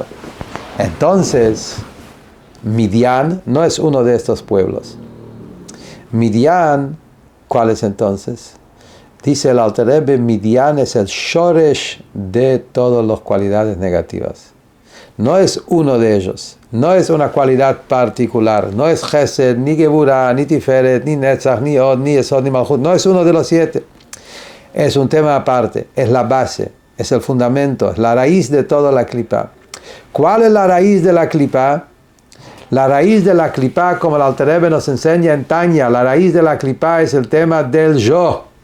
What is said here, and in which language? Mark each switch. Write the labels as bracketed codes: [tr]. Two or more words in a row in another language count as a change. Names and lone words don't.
[es] Entonces, Midian no es uno de estos pueblos. Midian, ¿cuál es entonces? Dice el Alter Rebbe, Midian es el shoresh de todas las cualidades negativas. No es uno de ellos, no es una cualidad particular, no es Chesed, ni Geburah, ni Tiferet, ni Netzach, ni Od, ni Esod, ni Malchut, no es uno de los 7. Es un tema aparte, es la base, es el fundamento, es la raíz de toda la clipa. ¿Cuál es la raíz de la clipa? La raíz de la clipa, como el Alter Rebbe nos enseña en Tanya, la raíz de la clipa es el tema del yo.